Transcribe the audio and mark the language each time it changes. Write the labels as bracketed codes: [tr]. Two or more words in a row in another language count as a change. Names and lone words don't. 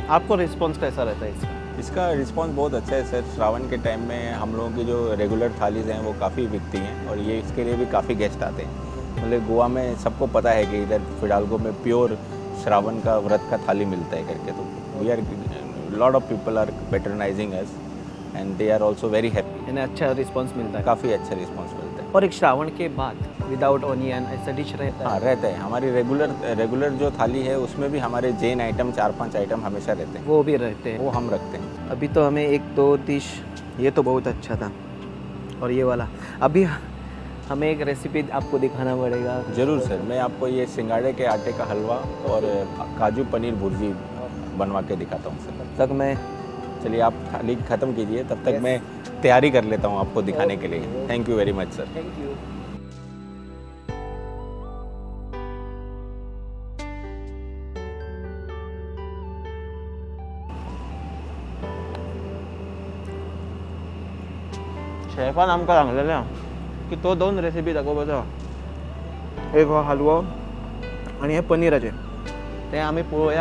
[hi] आपको रिस्पांस कैसा रहता है इसका? इसका रिस्पांस बहुत अच्छा है सर। श्रावण के टाइम में हम लोगों की जो रेगुलर थालीज़ हैं वो काफ़ी बिकती हैं, और ये इसके लिए भी काफ़ी गेस्ट आते हैं। मतलब गोवा में सबको पता है कि इधर फिडाल्गो में प्योर श्रावण का व्रत का थाली मिलता है करके, तो [en] we are lot of people are patronising us and they are also very happy. [hi] इन्हें अच्छा रिस्पांस मिलता है, काफ़ी अच्छा रिस्पांस मिलता है। और एक श्रावण के बाद [en] without onion [hi] ऐसा डिश रहता है? हाँ, रहता है। हमारी रेगुलर जो थाली है उसमें भी हमारे जैन आइटम 4-5 आइटम हमेशा रहते हैं, वो भी रहते हैं, वो हम रखते हैं। अभी तो हमें 1-2 डिश, ये तो बहुत अच्छा था, और ये वाला अभी हमें एक रेसिपी आपको दिखाना पड़ेगा। ज़रूर सर, मैं आपको ये सिंगाड़े के आटे का हलवा और काजू पनीर भुर्जी बनवा के दिखाता हूँ सर। तब मैं, चलिए आप थाली ख़त्म कीजिए, तब तक मैं तैयारी कर लेता हूँ आपको दिखाने के लिए। [en] thank you very much sir. thank you. [kok] शेफान आमकां सांगलेलें की तो 2 रेसिपी दाखोवपाचो, एक हो हलवो आनी हे पनीराचे, ते आमी पळोवया।